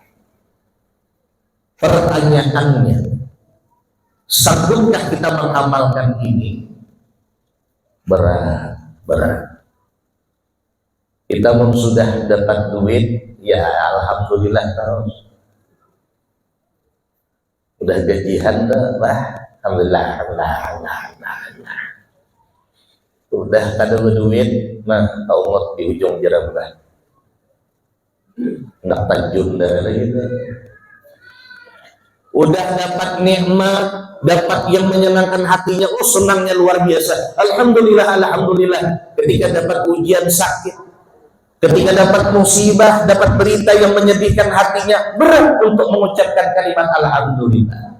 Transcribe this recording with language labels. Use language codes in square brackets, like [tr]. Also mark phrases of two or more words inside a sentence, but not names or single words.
[id] Pertanyaannya, sanggupkah kita mengamalkan ini? Berat. Kita pun sudah dapat duit, ya alhamdulillah terus. Udah gajian dah, alhamdulillah. Udah kada berduit, nah Allah di ujung jalan dah. Nak tajun dah lagi dah. Udah dapat nikmat, dapat yang menyenangkan hatinya, oh senangnya luar biasa. Alhamdulillah. Ketika dapat ujian sakit, ketika dapat musibah, dapat berita yang menyedihkan hatinya, berat untuk mengucapkan kalimat alhamdulillah.